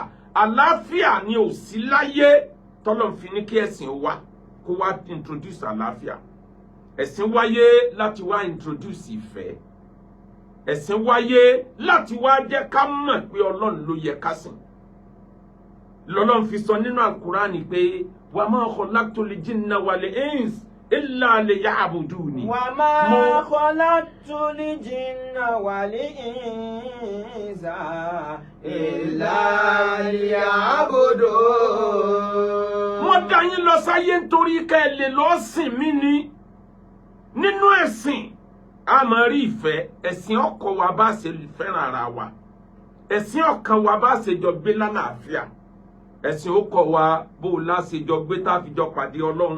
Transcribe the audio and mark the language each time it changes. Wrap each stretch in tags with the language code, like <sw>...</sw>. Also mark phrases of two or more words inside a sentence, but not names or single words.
<yo>Àlàáfíà ni ò sí láyé tọ́lọ́run fi ní kí ẹ̀sìn wá kó wá introduce àlàáfíà. Ẹ̀sìn wáyé láti wá introduce ìfẹ́. Ẹ̀sìn wáyé láti wá jẹ́ ká mọ̀ pé Ọlọ́run ló yẹ ká sìn. Lọ́lọ́run fi sọ nínú Al-Qur'ani pé</yo> <ar>وما خلقت الجن والإنس إلا ليعبدون. وما خلقت الجن والإنس إلا ليعبدون.</ar> <yo>Mo dá yín lọ sáyé nítorí ká ẹ lè lọ sìn mí ni. nínú ẹ̀sìn a máa rí ìfẹ́. Ẹ̀sìn ọkọ̀ wa bá ṣe fẹ́ràn ara wa. Ẹ̀sìn ọkàn wa bá ṣe jọ gbé lálàáfíà. Ẹ̀sìn ó kọ́ wa bó la ṣe jọ gbé tá fi jọ pàdé Ọlọ́run.</yo>